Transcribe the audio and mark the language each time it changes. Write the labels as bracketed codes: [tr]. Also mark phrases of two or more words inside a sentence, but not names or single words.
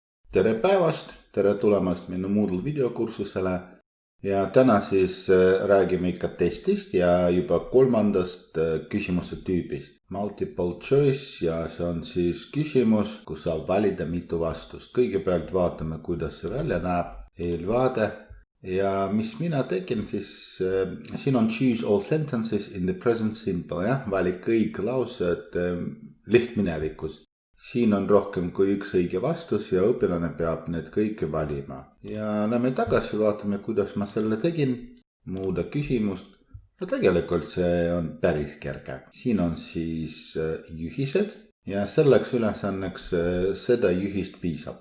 [et] Tere päevast, tere tulemast minu Moodle videokursusele ja täna siis räägime ikka testist ja juba kolmandast küsimuse tüübist. [en] Multiple choice [et] ja see on siis küsimus, kus saab valida mitu vastust. Kõigepealt vaatame, kuidas see välja näeb, eelvaade ja mis mina tegin siis, siin on [en] choose all sentences in the present simple, [et] vali kõik laused lihtminevikus. Siin on rohkem kui üks õige vastus ja õpilane peab need kõike valima. Ja lähme tagasi, vaatame, kuidas ma selle tegin. Muuda küsimust. Ja tegelikult see on päris kerge. Siin on siis juhised ja selleks ülesanneks seda juhist piisab.